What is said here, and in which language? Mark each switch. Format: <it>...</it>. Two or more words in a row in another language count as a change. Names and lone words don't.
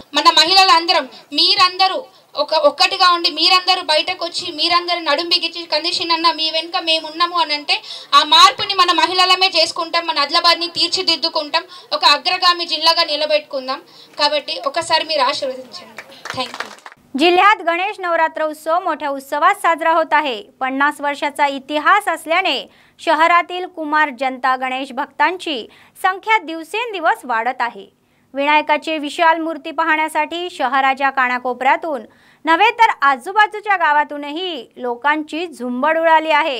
<te>మన మహిళలందరం మీరందరూ ఒక్కటిగా ఉండి మీరందరూ బయటకు వచ్చి మీరందరూ నడుం బిగించి కంది శ్రీనన్న మీ వెనుక మేమున్నాము అని అంటే ఆ మార్పుని మన మహిళలమే చేసుకుంటాం. మన ఆదిలాబాద్ ని తీర్చిదిద్దుకుంటాం, ఒక అగ్రగామి జిల్లాగా నిలబెట్టుకుందాం. కాబట్టి ఒకసారి మీరు ఆశీర్వదించండి.</te> <en>thank you.</en> <mr>जिल्ह्यात गणेश नवरात्र उत्सव मोठ्या उत्सवात साजरा होत आहे. 50 वर्षाचा इतिहास असल्याने शहरातील कुमार जनता गणेश भक्तांची संख्या दिवसेंदिवस वाढत आहे. विनायकाची विशाल मूर्ती पाहण्यासाठी शहराच्या कानाकोपऱ्यातून नव्हे तर आजूबाजूच्या गावातूनही लोकांची झुंबड उडाली आहे.</mr>